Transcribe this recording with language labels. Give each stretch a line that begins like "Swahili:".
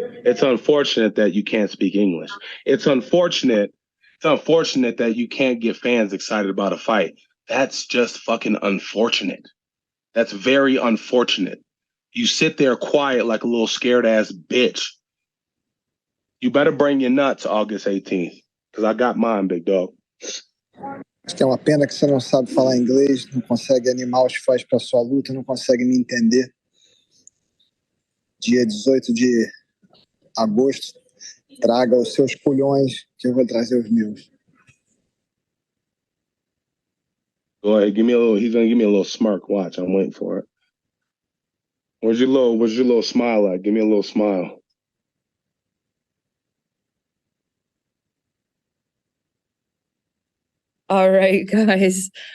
English: It's unfortunate that you can't speak English. It's unfortunate that you can't get fans excited about a fight. That's just fucking unfortunate. That's very unfortunate. You sit there quiet like a little scared ass bitch. You better bring your nuts August 18th, because I got mine, big dog.
Portuguese: Acho que é uma pena que você não sabe falar inglês, não consegue animar os fãs para sua luta, não consegue me entender. Dia 18 de agosto, traga os seus culhões que eu vou trazer os meus.
English: Go ahead, give me a little. He's gonna give me a little smirk. Watch, I'm waiting for it. Where's your little smile at? Give me a little smile. All right, guys.